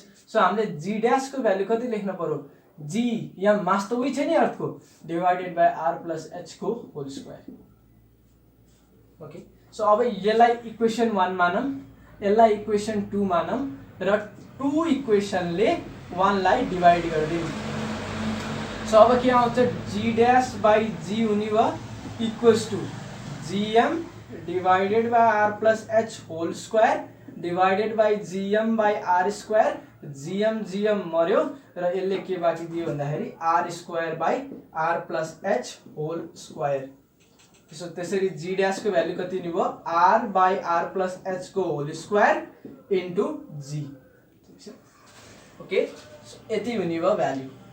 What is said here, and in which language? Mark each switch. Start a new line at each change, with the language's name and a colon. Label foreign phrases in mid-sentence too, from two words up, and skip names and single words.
Nepali: सो हामीले
English: g dash
Nepali: को भ्यालु कति लेख्न पर्यो, g यहाँ मास त उही छ नि अर्थको,
English: divided by
Nepali: r + h को
English: whole square.
Nepali: ओके, सो अब यसलाई इक्वेसन 1 मानौँ, यसलाई इक्वेसन 2 मानौँ र 2 इक्वेसनले 1 लाई डिवाइड गरिदिउँ। सो अब के आउँछ,
English: g dash by g
Nepali: हुने भयो
English: equals to gm divided by r plus h whole square divided by gm by r square,
Nepali: gm मर्यो र यसले के बाँकी दियो भन्दाखेरि
English: r square by r plus h whole square.
Nepali: सो त्यसरी
English: g dash
Nepali: को भ्यालु कति हुने भयो,
English: r by r plus h
Nepali: को
English: whole square
Nepali: इन्टु g। ओके, यति हुने भयो भ्यालु।